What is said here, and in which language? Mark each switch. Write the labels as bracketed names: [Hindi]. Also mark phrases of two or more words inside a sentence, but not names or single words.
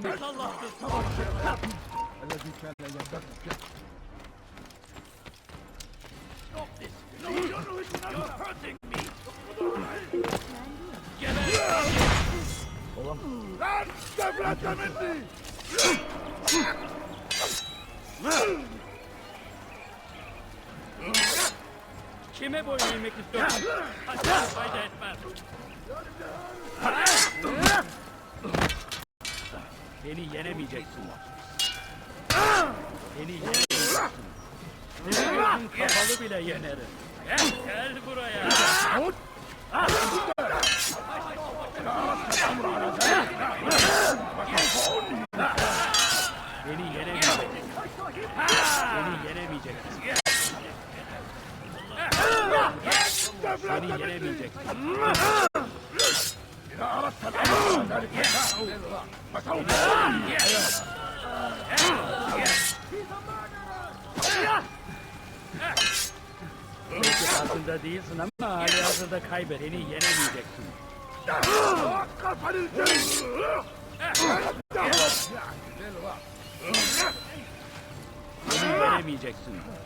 [Arabic] الذي كان يبكي. [English] Stop this! No, you're hurting me! Get [Arabic] لا تفلت مني! [Turkish] Kime boyun eğmek istiyorsun? Hadi fayda etmez. Beni yenemeyeceksin. Beni yenemeyeceksin. Seni gözün kapalı bile yenerim. Gel buraya. Beni yenemeyeceksin. Beni yenemeyeceksin. Seni yenemeyeceksin. [Arabic] إذا أردت الأمر ذلك فسوف [Turkish] Belki farkında değilsin ama hali hazırda kaybet. Beni yenemeyeceksin. Beni yenemeyeceksin.